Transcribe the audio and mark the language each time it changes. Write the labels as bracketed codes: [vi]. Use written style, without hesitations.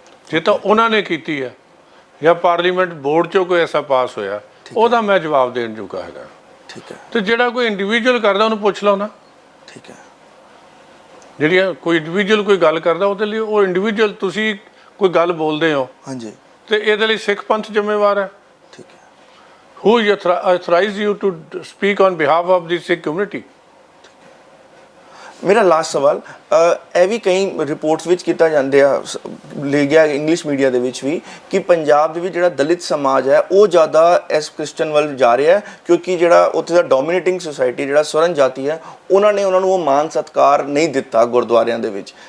[pa] ਜੇ ਤਾਂ ਉਹਨਾਂ ਨੇ ਕੀਤੀ ਹੈ, ਜਾਂ ਪਾਰਲੀਮੈਂਟ ਬੋਰਡ 'ਚੋਂ ਕੋਈ ਐਸਾ ਪਾਸ ਹੋਇਆ, ਉਹਦਾ ਮੈਂ ਜਵਾਬ ਦੇਣ ਜੋਗਾ ਹੈਗਾ। ਠੀਕ ਹੈ। ਤੇ ਜਿਹੜਾ ਕੋਈ ਇੰਡੀਵਿਜੂਅਲ ਕਰਦਾ ਉਹਨੂੰ ਪੁੱਛ ਲਓ ਨਾ। ਠੀਕ ਹੈ। ਜਿਹੜੀ ਕੋਈ ਇੰਡੀਵਿਜੂਅਲ ਕੋਈ ਗੱਲ ਕਰਦਾ ਉਹਦੇ ਲਈ ਉਹ ਇੰਡੀਵਿਜੂਅਲ, ਤੁਸੀਂ ਕੋਈ ਗੱਲ ਬੋਲਦੇ ਹੋ ਹਾਂਜੀ। ਤੇ ਇਹਦੇ ਲਈ ਸਿੱਖ ਪੰਥ ਜ਼ਿੰਮੇਵਾਰ ਹੈ। ਠੀਕ ਹੈ। [en] Who authorized you to speak on behalf of the Sikh community? [pa] ਮੇਰਾ ਲਾਸਟ ਸਵਾਲ, ਇਹ ਵੀ ਕਈ ਰਿਪੋਰਟਸ ਵਿੱਚ ਕੀਤਾ ਜਾਂਦੇ ਆ, ਲਿਖਿਆ ਇੰਗਲਿਸ਼ ਮੀਡੀਆ ਦੇ ਵਿੱਚ ਵੀ, ਕਿ ਪੰਜਾਬ ਦੇ ਵਿੱਚ ਜਿਹੜਾ ਦਲਿਤ ਸਮਾਜ ਹੈ ਉਹ ਜ਼ਿਆਦਾ ਇਸ ਕ੍ਰਿਸਚਨ ਵੱਲ ਜਾ ਰਿਹਾ ਹੈ, ਕਿਉਂਕਿ ਜਿਹੜਾ ਉੱਥੇ ਦਾ ਡੋਮੀਨੇਟਿੰਗ ਸੁਸਾਇਟੀ ਜਿਹੜਾ ਸਵਰਨ ਜਾਤੀ ਹੈ ਉਹਨਾਂ ਨੇ ਉਹਨਾਂ ਨੂੰ ਉਹ ਮਾਨ ਸਤਿਕਾਰ ਨਹੀਂ ਦਿੱਤਾ ਗੁਰਦੁਆਰਿਆਂ ਦੇ ਵਿੱਚ।